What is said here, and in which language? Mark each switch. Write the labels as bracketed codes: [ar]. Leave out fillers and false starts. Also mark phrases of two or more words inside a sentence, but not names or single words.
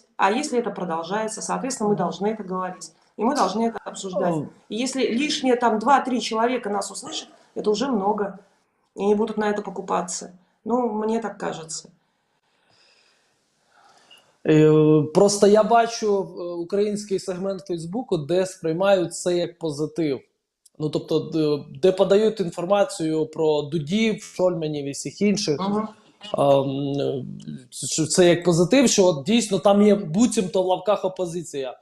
[ru] А если это продолжается, соответственно, мы должны это говорить. И мы должны это обсуждать. И если лишние там 2-3 человека нас услышат, это уже много. И не будут на это покупаться. Мне так кажется. [uk] Просто я бачу український сегмент Фейсбуку, де сприймають це як позитив. Тобто, де подають інформацію про Дудів, Шольманів і всіх інших. Це як позитив, що дійсно там є буцімто в лавках опозиція.